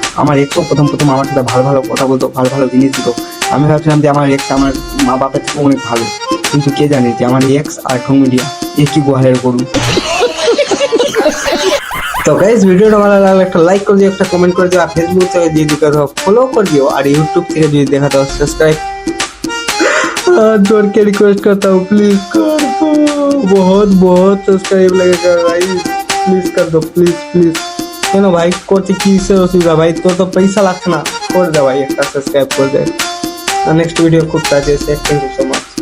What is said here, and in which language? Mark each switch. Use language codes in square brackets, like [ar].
[bn] আমার এক্সও প্রথম আমার সাথে ভালো ভালো কথা বলতো, ভালো ভালো জিনিস দিত। আমি ভাবছিলাম যে আমার এক্স আমার মা বাপের থেকে অনেক ভালো, কিন্তু কে জানে যে আমার এক্স আর ঢং মিডিয়া একই গোহালের গরু। তো গাইস ভিডিওটা ভালো লাগলে একটা লাইক করে দিও, একটা কমেন্ট করে দিও, আর ফেসবুক থেকে যদি দেখো ফলো করে দিও, আর ইউটিউব থেকে যদি দেখা দাও सब्सक्राइब। [hi] जोर के रिक्वेस्ट करता हूँ प्लीज कर दो, बहुत बहुत सब्सक्राइब लगेगा गाइस, प्लीज कर दो प्लीज प्लीज। [bn] কেন ভাই করতে কি অসুবিধা ভাই, তোর তো পয়সা লাগছে না, করে দে ভাই একটা সাবস্ক্রাইব করে দে। নেক্সট ভিডিও খুব তাড়াতাড়ি এসে থ্যাংক ইউ সো মাচ।